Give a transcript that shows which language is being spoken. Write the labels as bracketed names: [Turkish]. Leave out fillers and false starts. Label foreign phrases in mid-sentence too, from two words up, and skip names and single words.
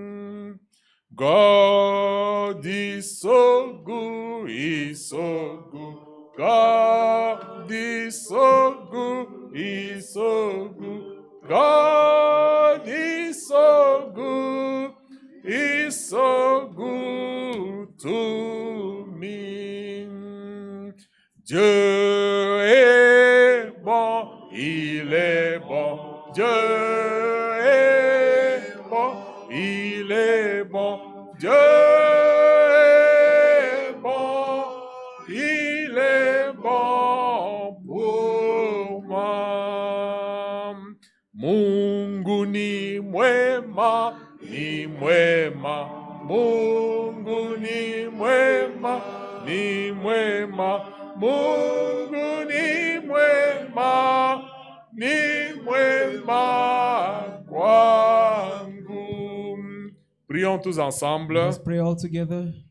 [English] God is so good, He's so good. God is so good, He's so good. God is so good, He's so good to me. [French] Dieu est bon, il est bon. Dieu est bon, il est bon. Dieu est bon, il est bon pour moi. [Swahili] Mungu ni mwema, ni mwema. Mungu ni mwema, ni mwema. Mungu ni mwema, ni mwema kwangu. [French] Prions tous ensemble. [English] Let's pray all together.